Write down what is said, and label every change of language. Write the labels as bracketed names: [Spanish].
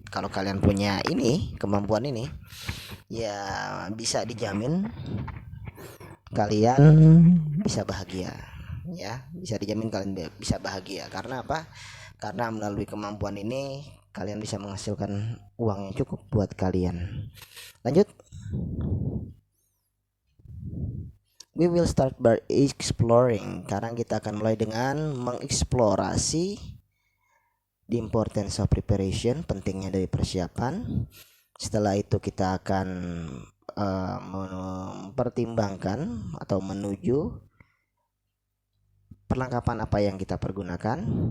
[Indonesian] Kalau kalian punya ini, kemampuan ini, ya bisa dijamin kalian bisa bahagia, ya, bisa dijamin kalian bisa bahagia. Karena apa? Karena melalui kemampuan ini kalian bisa menghasilkan uang yang cukup buat kalian. Lanjut. [English] We will start by exploring. [Indonesian] Sekarang kita akan mulai dengan mengeksplorasi [English] the importance of preparation, [Indonesian] pentingnya dari persiapan. Setelah itu kita akan mempertimbangkan atau menuju perlengkapan apa yang kita pergunakan.